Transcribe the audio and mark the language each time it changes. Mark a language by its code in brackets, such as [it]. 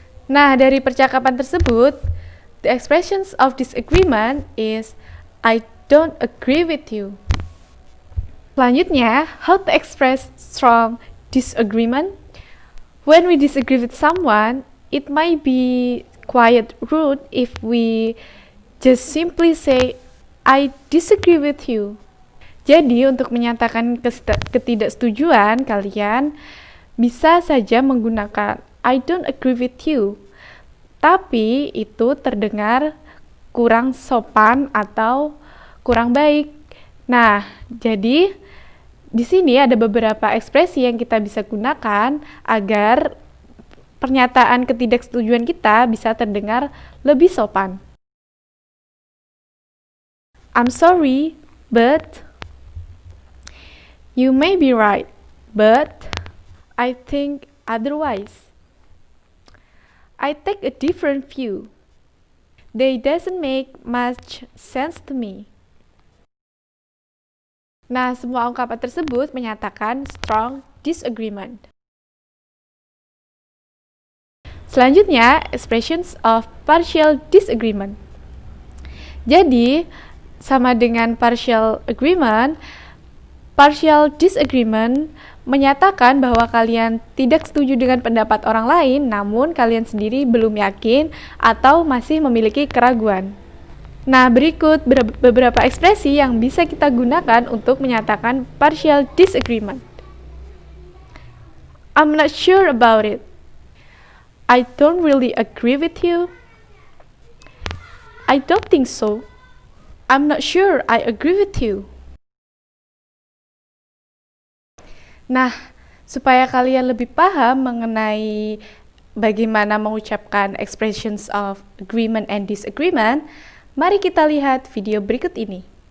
[en] Nah, dari percakapan tersebut, the expressions of disagreement is I don't agree with you. Selanjutnya, how to express strong disagreement. When we disagree with someone, it might be quite rude if we just simply say, I disagree with you. [id] Jadi, untuk menyatakan ketidaksetujuan kalian, bisa saja menggunakan I don't agree with you. Tapi, itu terdengar kurang sopan atau kurang baik. Nah, jadi di sini ada beberapa ekspresi yang kita bisa gunakan agar pernyataan ketidaksetujuan kita bisa terdengar lebih sopan. [en] I'm sorry, but you may be right, but I think otherwise. I take a different view. They doesn't make much sense to me. [id] Nah, semua ungkapan tersebut menyatakan strong disagreement. [en] Selanjutnya, expressions of partial disagreement. [id] Jadi, sama dengan partial agreement, partial disagreement menyatakan bahwa kalian tidak setuju dengan pendapat orang lain, namun kalian sendiri belum yakin atau masih memiliki keraguan. Nah, berikut beberapa ekspresi yang bisa kita gunakan untuk menyatakan partial disagreement. [en] I'm not sure about it. I don't really agree with you. I don't think so. I'm not sure I agree with you. [id] Nah, supaya kalian lebih paham mengenai bagaimana mengucapkan expressions of agreement and disagreement, mari kita lihat video berikut ini.